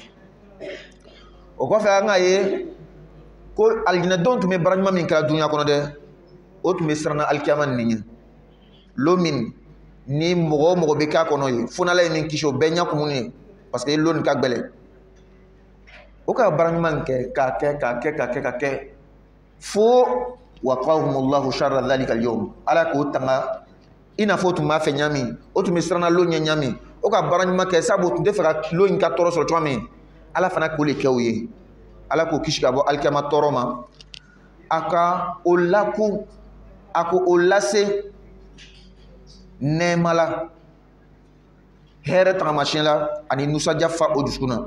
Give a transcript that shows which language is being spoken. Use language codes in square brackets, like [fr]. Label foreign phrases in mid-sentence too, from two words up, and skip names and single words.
[bm] O kɔfɛ an k'a ye ko alijinɛdenw tun bɛ baara ɲuman min kɛra dunuya kɔnɔ dɛ o tun bɛ siran alikiyama nin ɲɛ. Lo min ni mɔgɔ o mɔgɔ bɛ k'a kɔnɔ ye fo n'ala ye min kisi o bɛɛ ɲɛ kumun ye [fr] parce que [bm] lo nin ka gɛlɛn. O ka baara ɲuman kɛ k'a kɛ fo [ar] فوقاهم الله شر ذلك اليوم, [bm] ala k'o tanga i n'a fɔ o tun b'a fɛ ɲami o tun bɛ siran lo ɲɛ ɲami. O ka baara ɲuman kɛ sabu o tun tɛ fɛ ka lo in ka tɔɔrɔ sɔrɔ cogoya min ala fana k'o le kɛ o ye. Ala k'o kisi ka bɔ alikiyama tɔɔrɔ ma. A ka o laku a ko o lase nɛɛma la hɛrɛ tagamasiyɛn la ani nusaja fa o dusukun na.